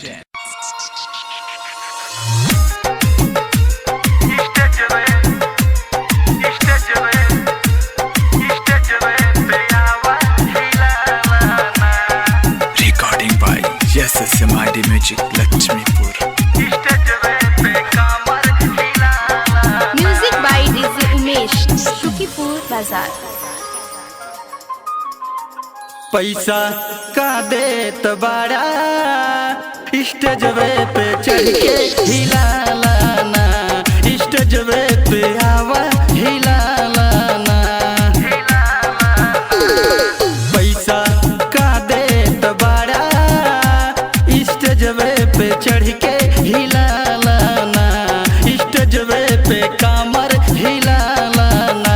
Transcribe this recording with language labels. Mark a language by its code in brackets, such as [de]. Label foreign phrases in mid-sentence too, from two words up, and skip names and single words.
[en] Recording by SMID Music Lakshmipur. Music by DJ Umesh, Shukipur Bazaar. [bho] पैसा का देत बाड़ा स्टेजवे पे चढ़ के हिला लाना, स्टेजवे पे आवा हिला लाना। पैसा का देत बाड़ा स्टेजवे पे चढ़ के हिला लाना, स्टेजवे पे कामर हिला लाना।